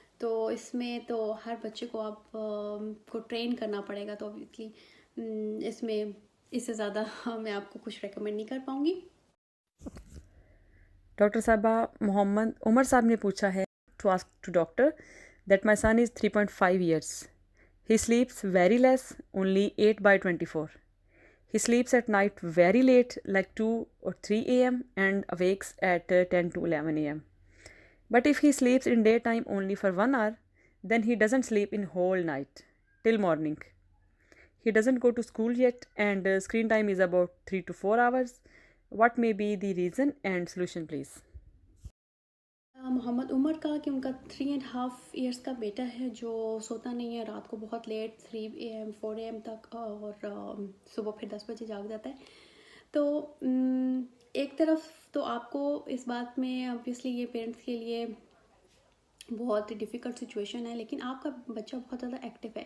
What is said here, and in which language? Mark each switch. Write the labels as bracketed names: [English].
[Hindi] तो इसमें तो हर बच्चे को आप को ट्रेन करना पड़ेगा, तो ऑब्वियसली इसमें इससे ज़्यादा मैं आपको कुछ रेकमेंड नहीं कर पाऊँगी। [English] doctor साहबा मोहम्मद उमर साहब [Hindi] ने पूछा है [English] To ask to doctor that my son is 3.5 years. He sleeps very less, only 8/24. He sleeps at night very late, like 2 or 3 a.m. and awakes at 10 to 11 a.m. But if he sleeps in daytime only for 1 hour, then he doesn't sleep in whole night till morning. He doesn't go to school yet and screen time is about 3 to 4 hours. What may be the reason and solution, please? [Hindi] Mohammad Umar का कि उनका 3.5 years का बेटा है जो सोता नहीं है, रात को बहुत लेट 3 AM 4 AM तक, और सुबह फिर 10 बजे जाग जाता है। तो एक तरफ तो आपको इस बात में ऑब्वियसली ये पेरेंट्स के लिए बहुत डिफ़िकल्ट सिचुएशन है, लेकिन आपका बच्चा बहुत ज़्यादा एक्टिव है।